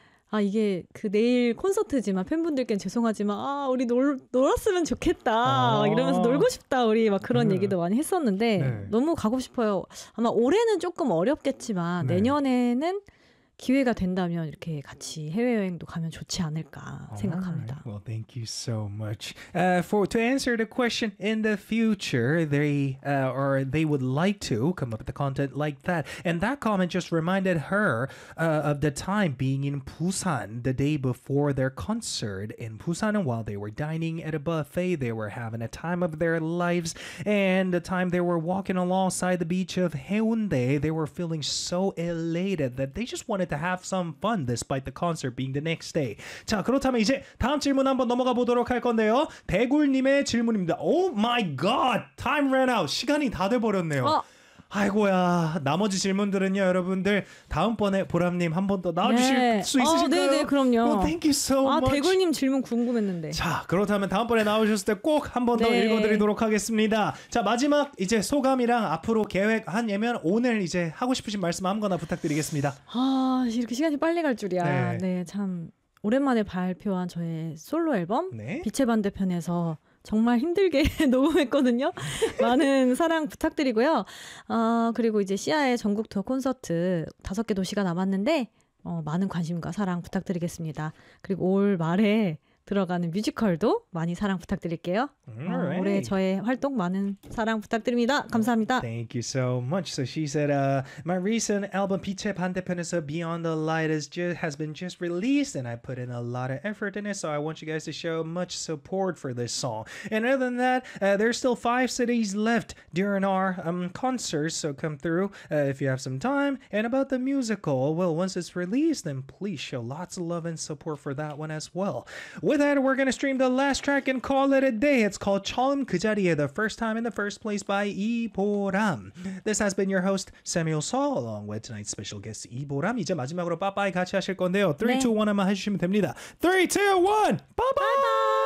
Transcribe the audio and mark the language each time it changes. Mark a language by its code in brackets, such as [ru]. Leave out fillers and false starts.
[ko] 아 이게 그 내일 콘서트지만 팬분들께는 죄송하지만 아 우리 놀았으면 좋겠다 아~ 이러면서 놀고 싶다 우리 막 그런 네. 얘기도 많이 했었는데 네. 너무 가고 싶어요. 아마 올해는 조금 어렵겠지만 네. 내년에는 기회가 된다면 이렇게 같이 해외여행도 가면 좋지 않을까 생각합니다. [en] Right. Well, thank you so much. To answer the question, in the future, they would like to come up with the content like that. And that comment just reminded her of the time being in Busan the day before their concert in Busan. And while they were dining at a buffet, they were having a time of their lives. And the time they were walking alongside the beach of Haeundae, they were feeling so elated that they just wanted to have some fun despite the concert being the next day. [ko] 자, 그렇다면 이제 다음 질문 한번 넘어가 보도록 할 건데요. 대굴님의 질문입니다. [en] Oh my god! Time ran out! [ko] 시간이 다 돼버렸네요. 아이고야, 나머지 질문들은요, 여러분들 다음번에 보람님 한 번 더 나와주실 네. 수 있으신가요? 네, 네, 그럼요. [en] Oh, thank you so much. [ko] 아, 대굴님 질문 궁금했는데. 자, 그렇다면 다음번에 나오셨을 때 꼭 한 번 더 네. 읽어드리도록 하겠습니다. 자, 마지막 이제 소감이랑 앞으로 계획 한예면 오늘 이제 하고 싶으신 말씀 아무거나 부탁드리겠습니다. 아, 이렇게 시간이 빨리 갈 줄이야. 네, 네 참 오랜만에 발표한 저의 솔로 앨범 네. 빛의 반대편에서 정말 힘들게 녹음했거든요. 많은 사랑 부탁드리고요. 그리고 이제 시아의 전국 투어 콘서트 5개 도시가 남았는데 많은 관심과 사랑 부탁드리겠습니다. 그리고 올 말에 들어가는 뮤지컬도 많이 사랑 부탁드릴게요. [en] Right. [ko] 올해 저의 활동 많은 사랑 부탁드립니다. 감사합니다. [en] Thank you so much. So she said, my recent album 빛의 반대편에서 Beyond the Light has been just released and I put in a lot of effort in it. So I want you guys to show much support for this song. And other than that, there's still 5 cities left during our concerts. So come through if you have some time. And about the musical, well, once it's released, then please show lots of love and support for that one as well. With that, we're going to stream the last track and call it a day. It's called 처음 그 자리에, the first time in the first place by 이보람. This has been your host, Samuel Saul, along with tonight's special guest, 이보람. [ko] 이제 마지막으로 빠빠이 같이 하실 건데요. 3, 2, 1 한번 해주시면 됩니다. 3, 2, 1! 빠빠이!